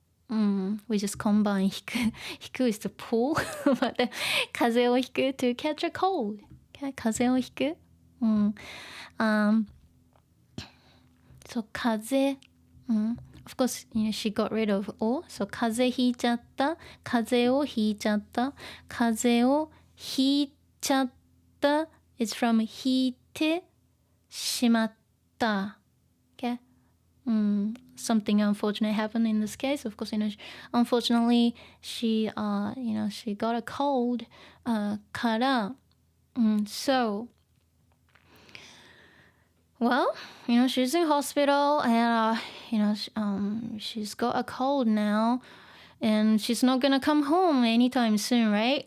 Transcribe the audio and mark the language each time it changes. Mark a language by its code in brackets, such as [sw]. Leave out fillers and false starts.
[en] We just combine ひく is to pull. But [ja] 風邪をひく [en] to catch a cold. Okay? [ja] 風邪をひく。そう、風邪。 [en] Of course, you know, she got rid of o. So, [ja] 風邪ひいちゃった。風邪をひいちゃった。風邪をひいちゃった。 [en] It's from [ja] ひいてしまった。 [en] Okay? Something unfortunate happened in this case. Of course, you know, unfortunately, she got a cold. [ja] から、 [en] so, well, you know, she's in hospital and, you know, she's got a cold now and she's not gonna come home anytime soon, right?